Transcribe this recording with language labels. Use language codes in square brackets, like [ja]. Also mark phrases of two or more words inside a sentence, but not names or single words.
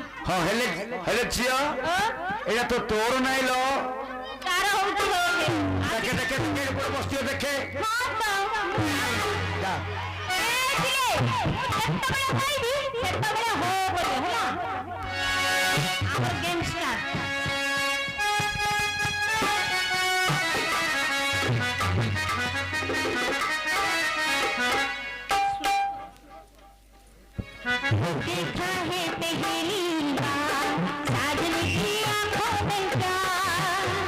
[or] ହଁ ହେଲେ ହେଲେ ଝିଅ ଏଇଟା ତ ତୋର ନାଇଁ ଲ କାର ହଉଛି ହୋ ଦେଖେ ଦେଖେ ଦେଖେ ଉପରେ ବସିଥିବ ଦେଖେ ହଁ ତ ଯା ଯେତେବେଳେ ଖାଇବି ସେତେବେଳେ ହୋ କରିବ ହେଲା ଆମର [en] game start [hi] देखा है पहली बार साजन की आंखों में प्यार